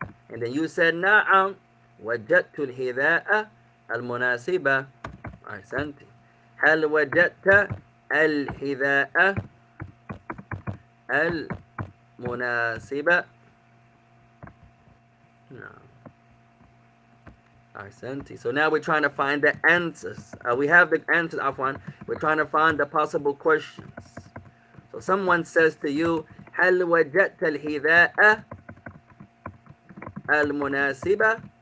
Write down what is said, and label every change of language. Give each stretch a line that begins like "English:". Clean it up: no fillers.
English: And then you said,
Arabic: نعم وجدت الحذاء المناسبة. أحسنت. هل وجدت الحذاء المناسبة?
English: No.
Arabic: Ahsanti.
English: So now we're trying to find the answers. We have the answers, Afwan. We're trying to find the possible questions. So someone says to you,
Arabic: هل وجدت الحذاء المناسبة?